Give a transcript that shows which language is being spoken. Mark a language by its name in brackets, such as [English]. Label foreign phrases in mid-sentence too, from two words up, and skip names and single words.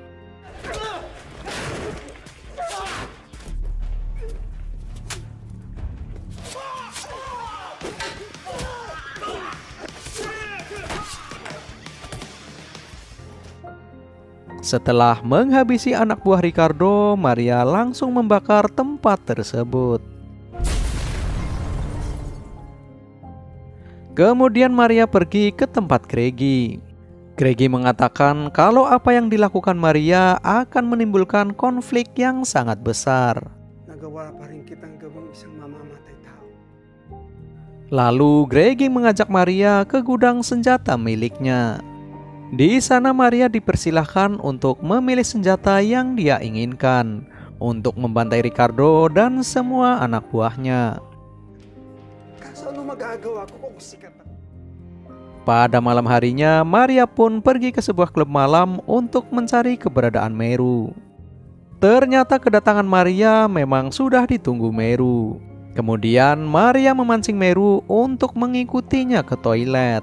[Indonesian] Setelah menghabisi anak buah Ricardo, Maria langsung membakar tempat tersebut. Kemudian Maria pergi ke tempat Gregi. Gregi mengatakan kalau apa yang dilakukan Maria akan menimbulkan konflik yang sangat besar. [Filipino] Nagawa pa rin kitang gawing isang mamamatay tao. [Indonesian] Lalu Gregi mengajak Maria ke gudang senjata miliknya. Di sana Maria dipersilahkan untuk memilih senjata yang dia inginkan untuk membantai Ricardo dan semua anak buahnya. [Filipino] Kaso ano magagawa ko kung sikat ako? [Indonesian] Pada malam harinya, Maria pun pergi ke sebuah klub malam untuk mencari keberadaan Meru. Ternyata kedatangan Maria memang sudah ditunggu Meru. Kemudian Maria memancing Meru untuk mengikutinya ke toilet.